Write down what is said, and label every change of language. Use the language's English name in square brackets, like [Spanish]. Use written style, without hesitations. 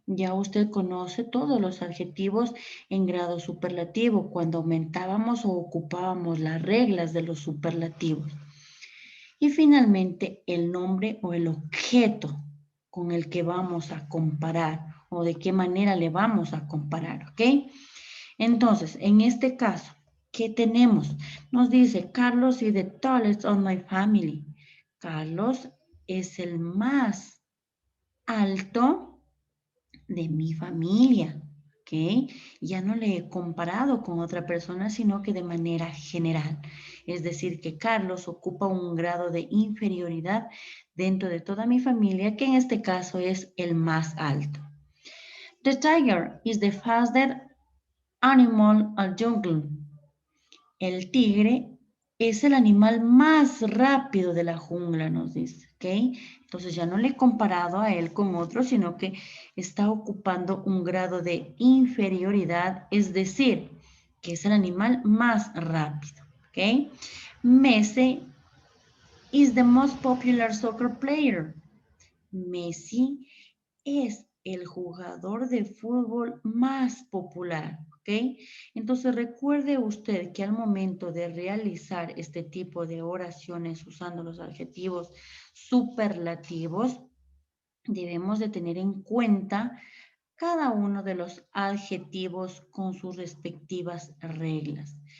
[Spanish] Ya usted conoce todos los adjetivos en grado superlativo cuando aumentábamos o ocupábamos las reglas de los superlativos. Y finalmente el nombre o el objeto con el que vamos a comparar o de qué manera le vamos a comparar, ¿ok? Entonces, en este caso, ¿qué tenemos? Nos dice, [English] Carlos is the tallest of my family. [Spanish] Carlos es el más alto de mi familia, ¿ok? Ya no le he comparado con otra persona, sino que de manera general. Es decir, que Carlos ocupa un grado de inferioridad dentro de toda mi familia, que en este caso es el más alto. [English] The tiger is the fastest animal [Spanish] al [English] jungle. [Spanish] El tigre es el animal más rápido de la jungla, nos dice, ¿ok? Entonces ya no le he comparado a él con otro, sino que está ocupando un grado de inferioridad, es decir, que es el animal más rápido, ¿ok? [English] Messi is the most popular soccer player. [Spanish] Messi es el jugador de fútbol más popular, ¿ok? Entonces recuerde usted que al momento de realizar este tipo de oraciones usando los adjetivos superlativos, debemos de tener en cuenta cada uno de los adjetivos con sus respectivas reglas.